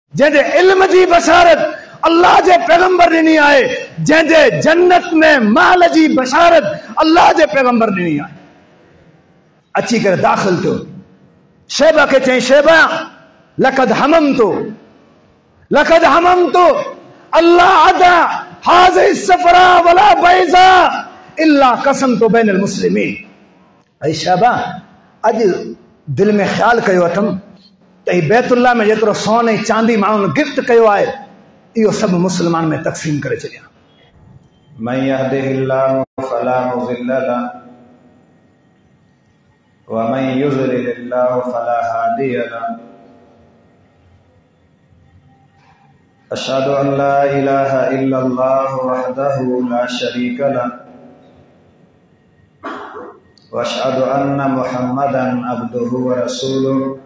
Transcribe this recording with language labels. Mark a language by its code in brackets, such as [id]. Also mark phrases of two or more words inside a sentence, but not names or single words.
[sd] जैसे इल्म जी बशारत अल्लाह जे पैगंबर ॾिनी आहे, जैसे जन्नत में महल जी बशारत अल्लाह जे पैगंबर ॾिनी आहे। अची कर दाखिल थियो, शेबा के चई [ar] شيبة لقد هممت ألا أدع هذه صفراء ولا بيضاء إلا قسمت بين المسلمين. [sd] ऐं शेबा अज दिल में ख्याल कयो अथम त ही बैतुल्लाह में जेतिरो सोन ऐं चांदी माण्हुनि गिफ्ट कयो आहे, इहो सभु मुस्लमान में तक़सीम करे छॾिया। [ar] من يهده الله فلا مضل له ومن يضلل الله فلا هادي له. أشهد أن لا إله إلا الله وحده لا شريك له وأشهد أن محمدا عبده ورسوله.